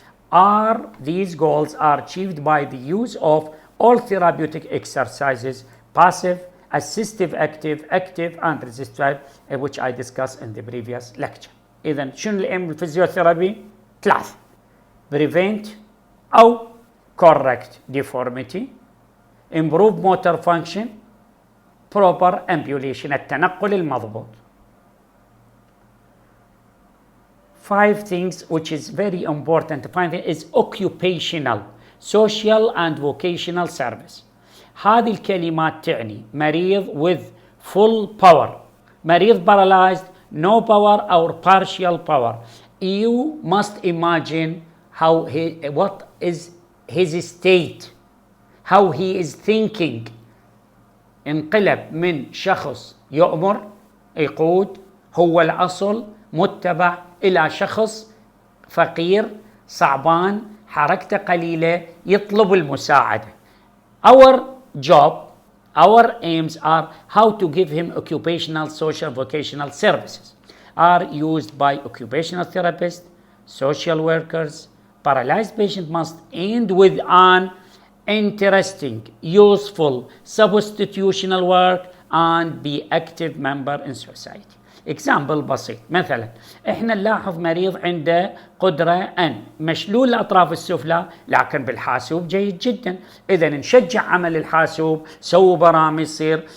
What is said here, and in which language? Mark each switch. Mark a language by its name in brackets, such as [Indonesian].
[English] 4 these goals are achieved by the use of all therapeutic exercises, passive, assistive, active and resistive, which I discussed in the previous lecture. [Arabic] إذن شنو الأيم بالفيزيوثيرابي؟ 3 [English] prevent [Arabic] أو [English] correct deformity، improve motor function, proper ambulation، [Arabic] التنقل المضبوط. [English] 5 things which is very important to find is occupational, social and vocational service. [Arabic] هذه الكلمات تعني مريض [English] with full power، [Arabic] مريض [English] paralyzed no power or partial power. You must imagine what is his state, how he is thinking. [Arabic] انقلب من شخص يؤمر يقود هو الأصل متبع إلى شخص فقير صعبان حركته قليلة يطلب المساعدة. [English] Our job, our aims are how to give him occupational, social, vocational services are used by occupational therapists, social workers. Paralyzed patient must end with an interesting, useful, substitutional work and be active member in society. [Arabic] example بسيط، مثلا احنا نلاحظ مريض عنده قدرة أن مشلول الأطراف السفلى لكن بالحاسوب جيد جدا، إذا نشجع عمل الحاسوب، سووا برامج يصير.